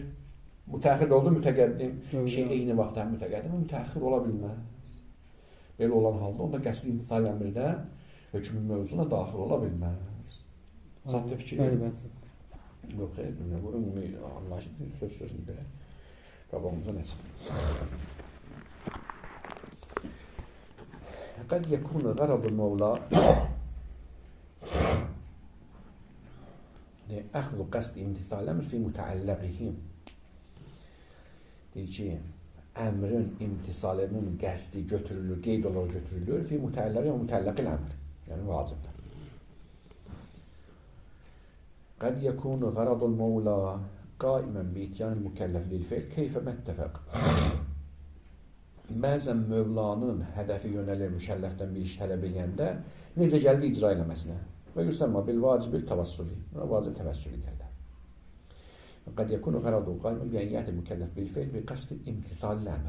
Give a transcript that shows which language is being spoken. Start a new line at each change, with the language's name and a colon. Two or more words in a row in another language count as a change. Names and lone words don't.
Azerbaijani: Mütəxir oldu, mütəqəddim. Şey, eyni vaxtda mütəqəddim, mütəxir ola bilməz. Belə olan halda, onda qəsd imtisal əmrdə hökmün mövzuna daxil ola bilməz. Çatdı fikri? Bəli. Yox, bu ümumi anlayışdır, söz-sözünü belə. Qabağımıza nə çıxır?
Arabic: قد يكون غرض المولى أخذ قصد امتثال الأمر في متعلّقه.
Azerbaijani: Deyir ki, əmrin imtisalının qəsdi götürülür, qeyd olaraq götürülür
Arabic: في متعلّق ومتعلّق الأمر.
Azerbaijani: Yəni vacibdir.
Arabic: قد يكون غرض المولى قائما بإتيان المكلف للفعل كيف ما اتفق.
Azerbaijani: Bəzən Mövlanın hədəfi yönəlir mükəlləfdən bir iş tələb edəndə necə gəldi icra eləməsinə. Və göstərmə,
Arabic: بالواجب التوسلي.
Azerbaijani: Buna vacib təvəssülü gəldi.
Arabic: قد يكون غرضه قائما بنية المكلف بالفعل بقصد امتثال الأمر.